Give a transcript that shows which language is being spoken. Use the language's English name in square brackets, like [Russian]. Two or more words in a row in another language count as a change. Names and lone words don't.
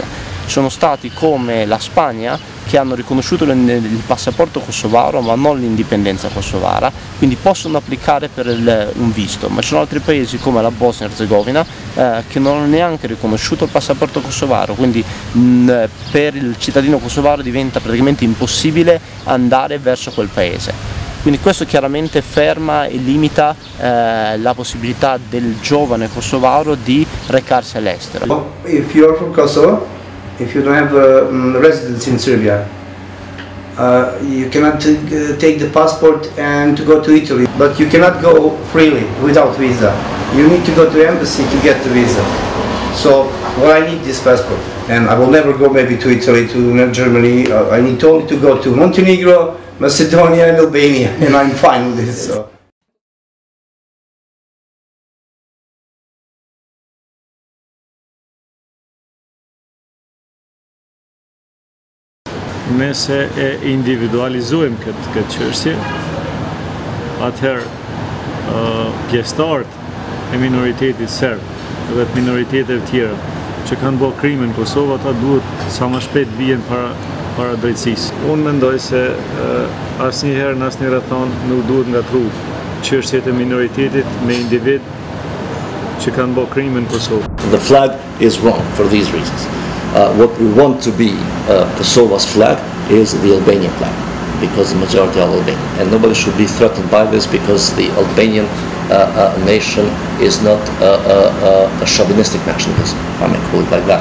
[Italian] Ci sono stati come la Spagna che hanno riconosciuto il passaporto kosovaro ma non l'indipendenza kosovara, quindi possono applicare per un visto, ma ci sono altri paesi come la Bosnia e Erzegovina che non hanno neanche riconosciuto il passaporto kosovaro, quindi per il cittadino kosovaro diventa praticamente impossibile andare verso quel paese. Quindi questo chiaramente ferma e limita la possibilità del giovane kosovaro di recarsi all'estero. [English] If you are from Kosovo, if you don't have a residence in Serbia, You cannot take the passport and to go to Italy, but you cannot go freely without visa. You need to go to the embassy to get the visa. So, well, I need this passport, and I will never go maybe to Italy, to Germany. I need only to go to Montenegro, Macedonia, and Albania, and I'm fine with this. So. [Albanian] Nëse e individualizojmë këtë çështje, atëherë pjesëtarët e minoritetit serb dhe të minoriteteve tjera që kanë bërë krime në Kosovë, ata duhet sa më shpejt vijen para drejtësisë. Unë mendoj se asnjëherë në asnjë rrethon nuk duhet ngatru çështjet e minoritetit me individ që kanë bërë krime në Kosovë. [English] The flag is wrong for these reasons. What we want to be Kosovo's flag is the Albanian flag, because the majority are Albanian, and nobody should be threatened by this, because the Albanian nation is not a chauvinistic nationalism, if I may call it like that.